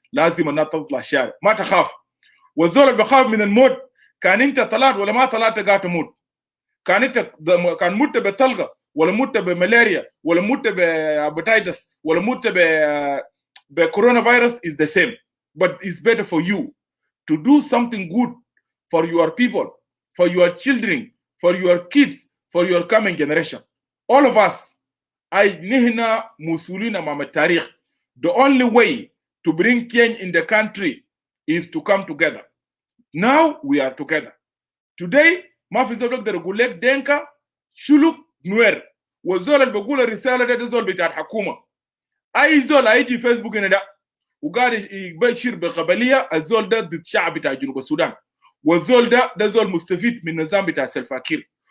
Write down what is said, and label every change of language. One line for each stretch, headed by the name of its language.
Arabic: لازم الناس تطلع الشارع، ما تخاف. والزول اللي بخاف من الموت كان انت طلعت ولا ما طلعت قاعد تموت. كان انت كان مت بطلقه ولا مت بملاريا ولا مت بهيباتيتس ولا مت بكورونا فيروس
English: is the same. But it's better for you to do something good for your people, for your children, for your kids, for your coming generation. All of us,
Arabic: نحن مسؤولين أمام التاريخ.
English: The only way to bring change in the country is to come together. Now we are together. Today
Arabic: ما في زول بيقدر يقول لك دينكا شلوك نوير، والزول اللي بيقول الرسالة ده زول بتاع الحكومة. أي زول هيجي فيسبوك هنا ده وقاعد يبشر بقبلية، الزول ده ضد الشعب بتاع جنوب السودان، والزول ده زول مستفيد من النظام بتاع سلفاكير.